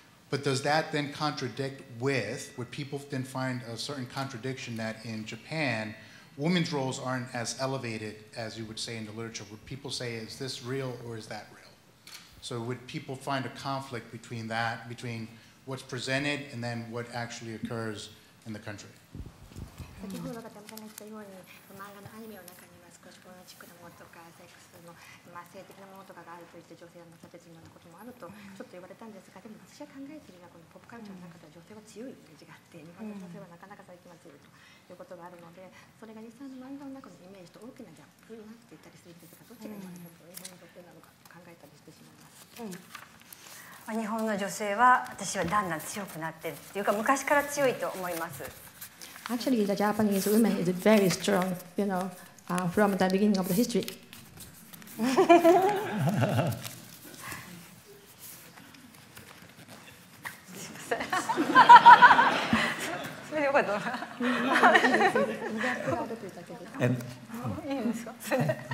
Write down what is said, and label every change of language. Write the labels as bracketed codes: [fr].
[en] But does that then contradict would people then find a certain contradiction that in Japan, women's roles aren't as elevated as you would say in the literature? Would people say, is this real or is that real? So would people find a conflict between that, between what's presented and then what actually occurs in the country? [ja] 先ほどが田中さんが言ったように、漫画のアニメの中には少しポルノチックなものとかセックスの、性的なものとかがあるといって女性がなされているようなこともあるとちょっと言われたんですが、でも私が考えているのはこのポップカルチャーの中では女性は強いイメージがあって、日本の女性はなかなか最近は強いということがあるので、それが実際の漫画の中のイメージと大きなギャップになっていたりするんですが、どっちが今の日本の女性なのか考えたりしてしまいます。日本の女性は私はだんだん強くなっているというか、昔から強いと思います。 [en] Actually, the Japanese women is very strong, from the beginning of the history. [ja] それでよかった。